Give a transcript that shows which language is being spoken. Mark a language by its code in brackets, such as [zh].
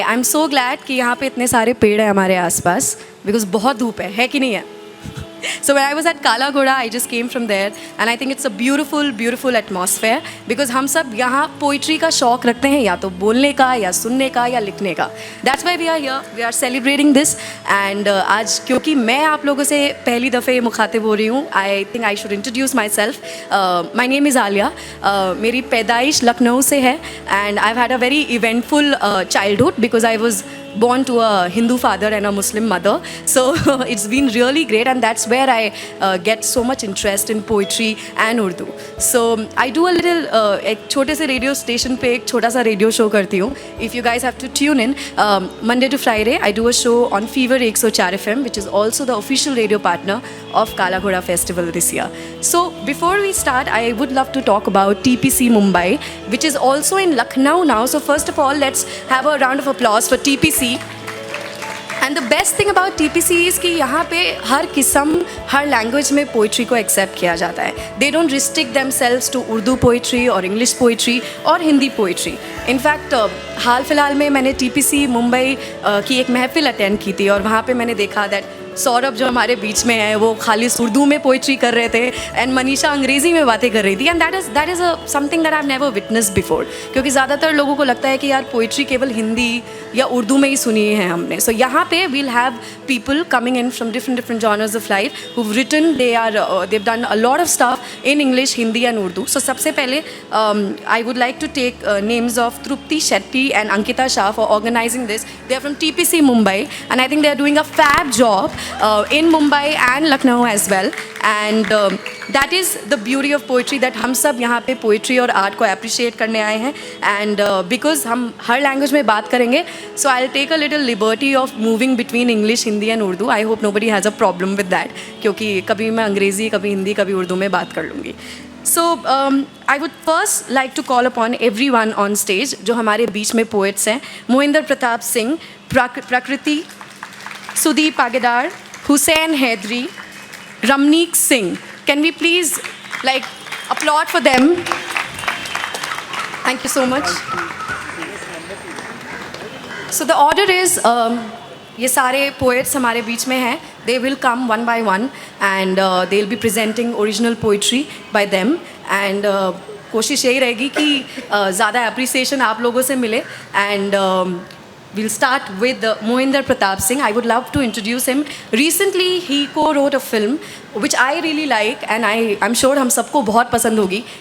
[en] I am so glad [hi] कि यहाँ पे इतने सारे पेड़ हैं हमारे आसपास, बिकॉज बहुत धूप है कि नहीं है? [en] So when I was at Kala Ghoda, I just came from there and I think it's a beautiful atmosphere because [hi] हम सब यहाँ पोइट्री का शौक रखते हैं, या तो बोलने का या सुनने का या लिखने का. [en] That's why we are here, we are celebrating this and [hi] आज क्योंकि मैं आप लोगों से पहली दफ़े मुखातिब हो रही हूँ, [en] I think I should introduce myself. My name is Alia. [hi] मेरी पैदाइश लखनऊ से है [en] and I've had a very eventful childhood because I was born to a Hindu father and a Muslim mother, so it's been really great and that's where I get so much interest in poetry and Urdu. So I do a little [hi] एक छोटे से radio station पे एक छोटा सा radio show करती हूँ. [en] If you guys have to tune in, Monday to Friday I do a show on Fever 104 FM, which is also the official radio partner of Kala Ghoda Festival this year. So before we start, I would love to talk about TPC Mumbai, which is also in Lucknow now. So first of all, let's have a round of applause for TPC. And the best thing about TPC is [hi] कि यहाँ पे हर किस्म हर language में poetry को accept किया जाता है. [en] They don't restrict themselves to [hi] Urdu poetry और इंग्लिश पोइट्री और हिंदी पोइट्री. इनफैक्ट हाल फिलहाल में मैंने TPC मुंबई की एक महफिल अटेंड की थी और वहाँ पे मैंने देखा दैट सौरभ जो हमारे बीच में है वो खाली उर्दू में पोइट्री कर रहे थे एंड मनीषा अंग्रेज़ी में बातें कर रही थी. [en] and that is something that I have never witnessed before, [hi] क्योंकि ज़्यादातर लोगों को लगता है कि यार पोइट्री केवल हिंदी या उर्दू में ही सुनी है हमने. [en] so [hi] यहाँ पे [en] We'll have people coming in from different genres of life who written, they've done a lot of stuff in English, Hindi and Urdu. So [hi] सबसे पहले [en] I would like to take names of Trupti Shetty and Ankita Shah for organizing this. They are from TPC Mumbai and I think they are doing a fab job in Mumbai and Lucknow as well. And that is the beauty of poetry, that [hi] हम सब यहाँ पे poetry और art को appreciate करने आए हैं. [en] And because [hi] हम हर language में बात करेंगे, [en] so I'll take a little liberty of moving between English, Hindi and Urdu. I hope nobody has a problem with that, [hi] क्योंकि कभी मैं अंग्रेज़ी, कभी हिंदी, कभी उर्दू में बात कर लूँगी. [en] So I would first like to call upon everyone on stage [hi] जो हमारे बीच में poets हैं. [en] Mohinder Pratap Singh, Prakriti, Sudeep Agedar, Hussain Haidari, Ramneek Singh. Can we please applaud for them? Thank you so much. So the order is, [hi] ये सारे poets हमारे बीच में हैं. [en] They will come one by one and they'll be presenting original poetry by them. [hi] And कोशिश यही रहेगी कि ज़्यादा appreciation आप लोगों से मिले. [en] And we'll start with Mohinder Pratap Singh. I would love to introduce him. Recently, he co-wrote a film which I really like and I'm sure [hi] हम सबको बहुत पसंद होगी.